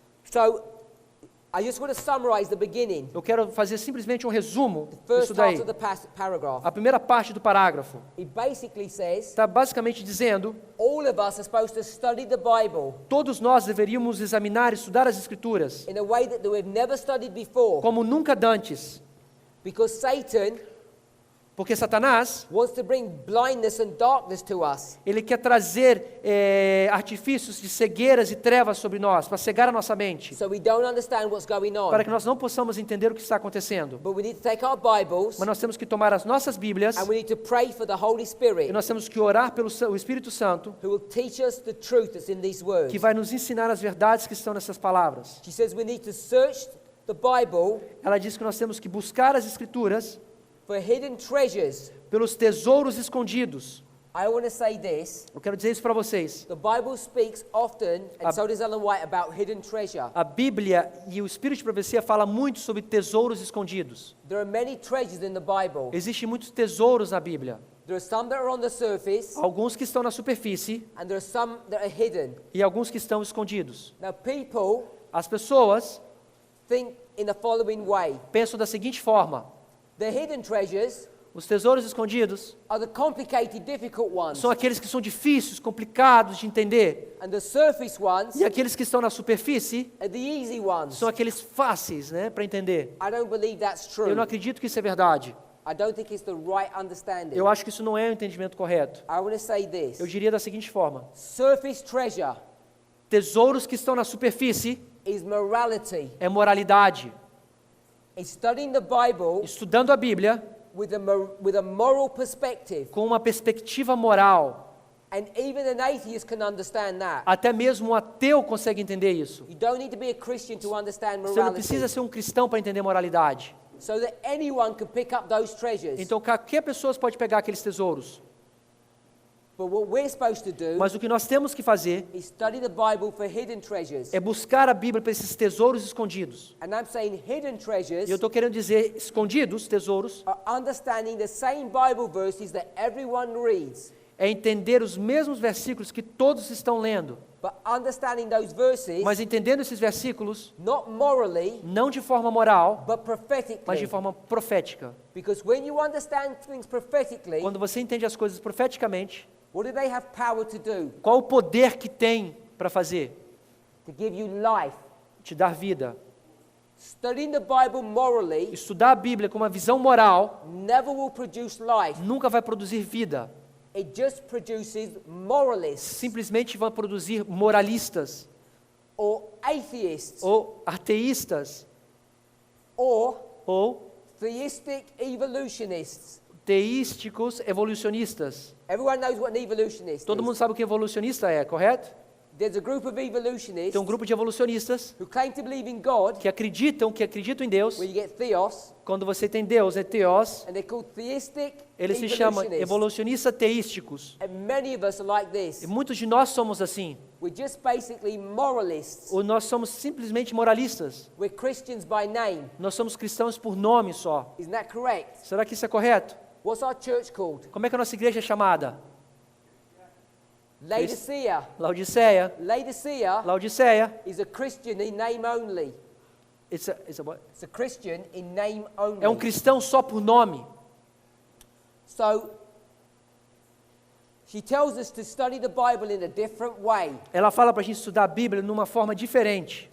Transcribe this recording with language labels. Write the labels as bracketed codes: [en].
[en] So, I just want to summarize the beginning, [pt] Eu quero fazer simplesmente um resumo [en] first [pt] disso [en] part [pt] daí. [en] of the paragraph. [pt] A primeira parte do parágrafo [en] It basically says, [pt] está basicamente dizendo: [en] all of us are supposed to study the Bible [pt] todos nós deveríamos examinar e estudar as Escrituras [en] in a way that we've never studied before, [pt] como nunca dantes, [en] because Satan [pt] porque Satanás, [en] wants to bring blindness and darkness to us. [pt] ele quer trazer artifícios de cegueiras e trevas sobre nós, para cegar a nossa mente, [en] So we don't understand what's going [pt] para [en] on. [pt] que nós não possamos entender o que está acontecendo. [en] But we need to take our Bibles [pt] Mas nós temos que tomar as nossas Bíblias [en] and we need to pray for the Holy [pt] e [en] Spirit, [pt] nós temos que orar pelo o Espírito Santo, [en] who will teach us the truth that's in these words. [pt] que vai nos ensinar as verdades que estão nessas palavras. [en] She says we need to search the Bible [pt] Ela diz que nós temos que buscar as Escrituras [en] for hidden treasures. [pt] pelos tesouros escondidos. [en] I want to say this. [pt] Eu quero dizer isso para vocês. [en] The Bible speaks often, and so does Ellen White, about hidden treasure. [pt] A Bíblia e o Espírito de profecia fala muito sobre tesouros escondidos. [en] There are many treasures in the Bible. [pt] Existem muitos tesouros na Bíblia. [en] There are some that are on the surface, [pt] Alguns que estão na superfície [en] and there are some that are hidden. [pt] e alguns que estão escondidos. [en] Now, people [pt] As pessoas [en] think in the following way. [pt] pensam da seguinte forma: [en] The hidden treasures [pt] os tesouros escondidos [en] are the complicated, difficult ones, [pt] são aqueles que são difíceis, complicados de entender. [en] and the surface ones [pt] E aqueles que estão na superfície [en] are the easy ones. [pt] são aqueles fáceis, né, para entender. [en] I don't believe that's true. [pt] Eu não acredito que isso é verdade. [en] I don't think it's the right understanding. [pt] Eu acho que isso não é o entendimento correto. [en] I want to say this. [pt] Eu diria da seguinte forma: [en] Surface treasure [pt] tesouros que estão na superfície [en] is morality. [pt] é moralidade. [en] It's studying the Bible [pt] Estudando a Bíblia [en] with a moral perspective. [pt] com uma perspectiva moral. [en] And even an atheist can understand that. [pt] Até mesmo um ateu consegue entender isso. [en] You don't need to be a Christian to understand [pt] Você não [en] morality. [pt] precisa ser um cristão para entender moralidade. [en] So that anyone can pick up those treasures. [pt] Então qualquer pessoa pode pegar aqueles tesouros. [en] But what we're supposed to do [pt] Mas o que nós temos que fazer [en] is study the Bible for hidden treasures. [pt] é buscar a Bíblia para esses tesouros escondidos. [en] And I'm saying hidden treasures [pt] E eu estou querendo dizer escondidos, tesouros, [en] are understanding the same Bible verses that everyone reads, [pt] é entender os mesmos versículos que todos estão lendo. [en] but understanding those verses [pt] Mas entendendo esses versículos, [en] not morally, [pt] não de forma moral, [en] but [pt] mas [en] prophetically. [pt] de forma profética. [en] Because when you understand things prophetically, [pt] Quando você entende as coisas profeticamente, [en] what do they have power to do? [pt] qual o poder que tem para fazer? [en] To give you life. [pt] Te dar vida. [en] Studying the Bible morally [pt] Estudar a Bíblia com uma visão moral [en] never will produce life. [pt] nunca vai produzir vida. [en] It just produces moralists [pt] Simplesmente vai produzir moralistas [en] or atheists [pt] ou ateístas [en] or [pt] ou [en] theistic evolutionists. [pt] teísticos evolucionistas. [en] Everyone knows what an evolutionist [pt] Todo [en] is. [pt] mundo sabe o que evolucionista é, correto? [en] there's a group of evolutionists [pt] Tem um grupo de evolucionistas [en] who claim to believe in God, [pt] que acreditam em Deus. [en] where you get theos, [pt] Quando você tem Deus, é teos. [en] and they're called theistic [pt] Eles se chamam [en] evolutionists. [pt] evolucionistas teísticos. [en] And many of us are like [pt] E [en] this. [pt] muitos de nós somos assim. [en] We're just basically moralists. [pt] Ou nós somos simplesmente moralistas. [en] We're Christians by name. [pt] Nós somos cristãos por nome só. [en] Isn't that correct? [pt] Será que isso é correto? [en] What's our church called? [pt] Como é que a nossa igreja é chamada? [en] Laodicea. [pt] Laodiceia. [en] Laodicea [pt] Laodiceia. [en] is a Christian in name only. It's a what? It's a Christian in name only. [pt] É um cristão só por nome. [en] So, she tells us to study the Bible in a different way. [pt] Ela fala para a gente estudar a Bíblia numa forma diferente.